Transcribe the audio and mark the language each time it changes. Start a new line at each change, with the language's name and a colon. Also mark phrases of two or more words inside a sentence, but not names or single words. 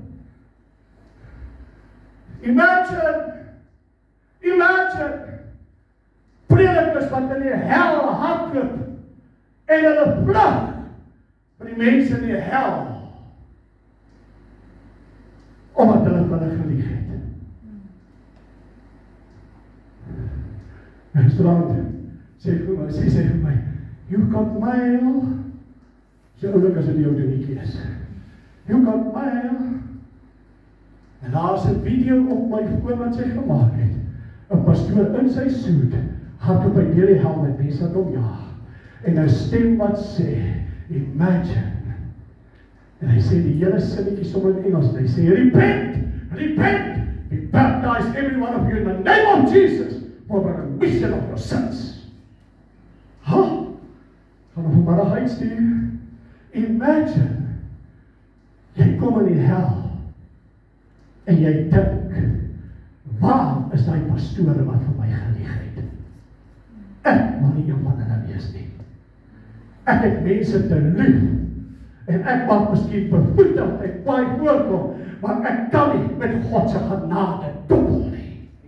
Afrikaans: Imagine, predikers wat in die hel hardloop, en hulle vlug vir die mense in die hel, omdat hulle van hulle gelieg het. En straat, sê vir my,
English: you got mail,
Afrikaans: sê oulik as dit jou dingetjie is,
English: you got mail,
Afrikaans: en daar is 'n video op my foon wat sy gemaak het, 'n pastoor in sy soet, hardloop hy deur die hel met mense wat hom jaag, en 'n stem wat sê, imagine, en hy sê die hele sinnetjie sommer in Engels, en hy sê,
English: repent, be baptized every one of you in the name of Jesus, for the remission of your sins.
Afrikaans: Gaan ons vanmiddag uitstuur, imagine, jy kom in die hel, en jy dink, waar is die pastore wat vir my gelieg het? Ek mag nie een van hulle wees nie. Ek het mense te lief, en ek mag miskien bevoetig en baie voorkom, maar ek kan nie met God se genade dobbel nie.